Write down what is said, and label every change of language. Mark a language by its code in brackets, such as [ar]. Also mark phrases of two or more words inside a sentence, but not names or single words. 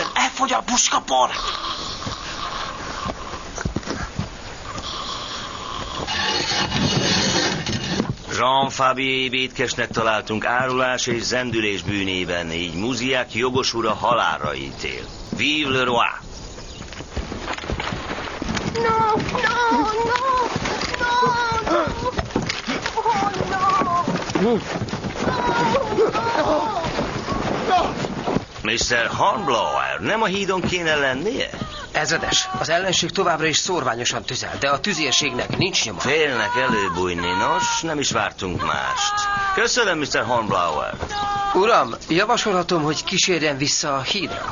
[hu] Elfogy a puskapor! Jean Fabier vétkesnek találtunk árulás és zendülés bűnében, így Muziák jogos ura halálra ítél. [fr] Vive le roi! [en] No, no, no, no, no. Oh, no. [hu] Mr. Hornblower, nem a hídon kéne lennie? Ezredes, az ellenség továbbra is szórványosan tüzel, de a tüzérségnek nincs nyoma. Félnek előbújni, nos, nem is vártunk mást. Köszönöm, Mr. Hornblower. Uram, javasolhatom, hogy kísérjen vissza a hídra.